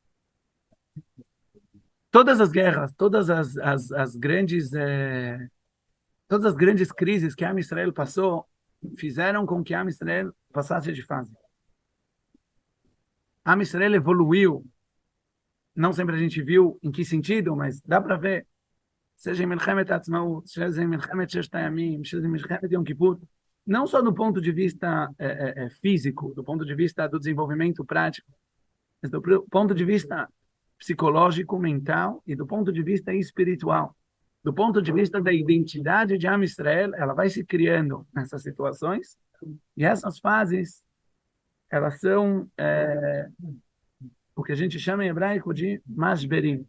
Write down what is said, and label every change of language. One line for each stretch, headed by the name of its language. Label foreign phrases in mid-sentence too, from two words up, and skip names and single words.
Portuguese: Todas as guerras, todas as grandes, todas as grandes crises que a Israel passou, fizeram com que a Israel passasse de fase. A Israel evoluiu. Não sempre a gente viu em que sentido, mas dá para ver. Seja em Milchemet Atzmaut, seja em Milchemet Sheshet Hayamim, seja em Milchemet Yom Kippur, não só do ponto de vista físico, do ponto de vista do desenvolvimento prático, mas do ponto de vista psicológico, mental e do ponto de vista espiritual. Do ponto de vista da identidade de Am Israel, ela vai se criando nessas situações, e essas fases, elas são o que a gente chama em hebraico de mashberim.